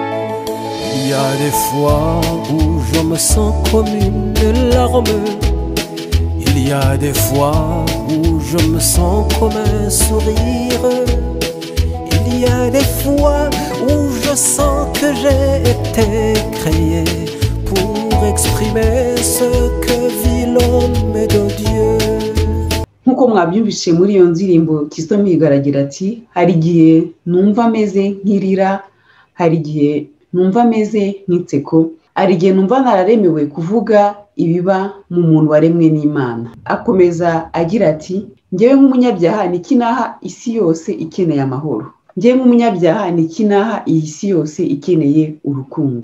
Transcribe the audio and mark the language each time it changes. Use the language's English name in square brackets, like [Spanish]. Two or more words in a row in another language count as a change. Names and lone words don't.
[French] Il y a des fois où je me sens comme une larme Il y a des fois où je me sens comme un sourire. Il y a des fois où je sens que j'ai été créé pour exprimer ce que vit l'homme de Dieu. [Kinyarwanda] Nkuko mwabyumvise muri iyo ndirimbo Kizito Mihigo aragira ati hari igihe numva ameze nk'irira, hari igihe numva ameze nk'inseko, hari igihe numva nararemewe kuvuga ibiba mu muntu waremwe n'Imana. Akomeza agira ati njyewe nk'umunyabyaha niki naha isi yose ikeneye amahoro, njyewe nk'umunyabyaha niki naha iyi si yose ikeneye urukundo.